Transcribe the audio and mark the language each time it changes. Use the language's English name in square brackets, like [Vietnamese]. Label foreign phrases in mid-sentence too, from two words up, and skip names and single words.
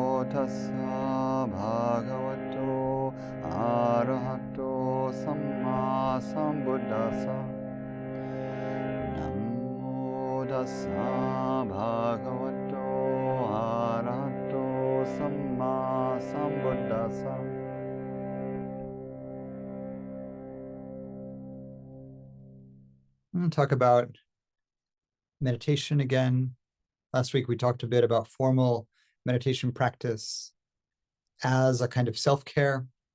[Pali] tassa bhagavato arahato samma sambuddhassa. Namo tassa bhagavato arahato samma sambuddhassa. [English] I'm going to talk about meditation again. Last week we talked a bit about formal meditation practice as a kind of self-care.